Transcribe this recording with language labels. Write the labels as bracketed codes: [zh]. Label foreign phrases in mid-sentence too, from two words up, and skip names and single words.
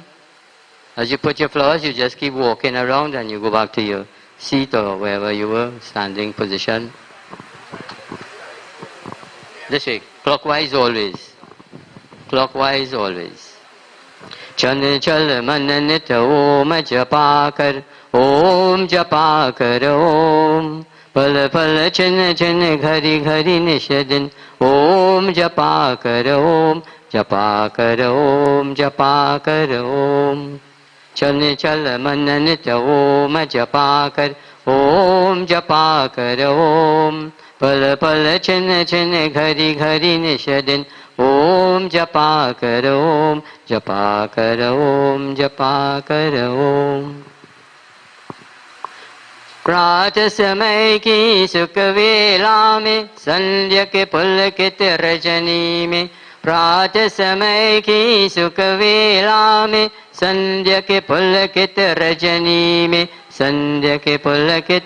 [en] As you put your flowers, you just keep walking around and you go back to your seat or wherever you were, standing position. This way, clockwise always. Clockwise always. [hi] चंचल मन नित ओम जपाकर, ओम जपाकर ओम. पल पल छिन छिन घड़ी घड़ी निशदिन, ओम जपाकर ओम. जपाकर ओम, जपाकर ओम. चल चल मन नित ओम जपाकर, ओम जपाकर ओम. पल पल छिन छिन घड़ी घड़ी निशदिन, ओम जपाकर ओम, जपाकर ओम, जपाकर ओम. प्रात समय की सुख वेला में संध्या के पुलकित रजनी में प्रात समय की सुख वेला में संध्या के पुलकित रजनी में संध्या के पुलकित